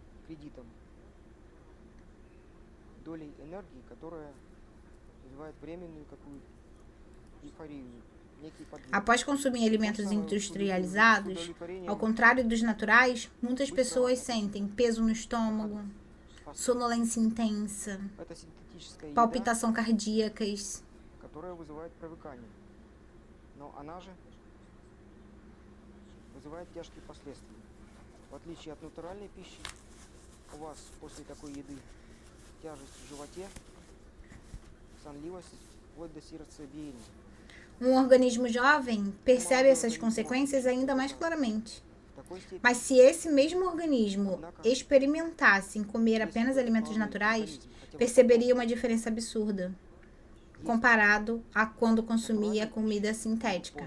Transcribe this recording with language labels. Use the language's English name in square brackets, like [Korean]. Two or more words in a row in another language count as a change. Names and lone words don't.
[Portuguese] Após consumir alimentos industrializados, ao contrário dos naturais, muitas pessoas sentem peso no estômago, sonolência intensa, palpitação cardíacas. [Russian] Вызывает тяжкие последствия. В отличие от натуральной пищи, у вас после такой еды тяжесть в животе, сонливость, вплоть до сердцебиения. [Portuguese] Um organismo jovem percebe essas consequências ainda mais claramente. Mas se esse mesmo organismo experimentasse em comer apenas alimentos naturais, perceberia uma diferença absurda, comparado a quando consumia comida sintética.